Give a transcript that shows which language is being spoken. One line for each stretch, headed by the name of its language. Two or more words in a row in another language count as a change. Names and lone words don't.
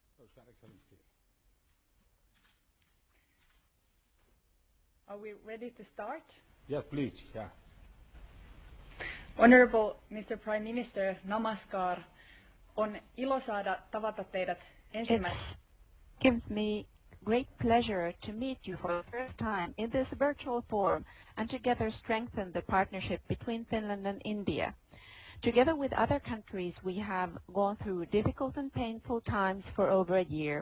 English: Namaskar, Excellency. Are we ready to start? Yes, please. Yeah. Honorable Mr. Prime Minister, Namaskar.
Finnish: On ilo saada tavata teidät ensimmäisenä.
English: It gives me great pleasure to meet you for the first time in this virtual forum and together strengthen the partnership between Finland and India. Together with other countries, we have gone through difficult and painful times for over a year.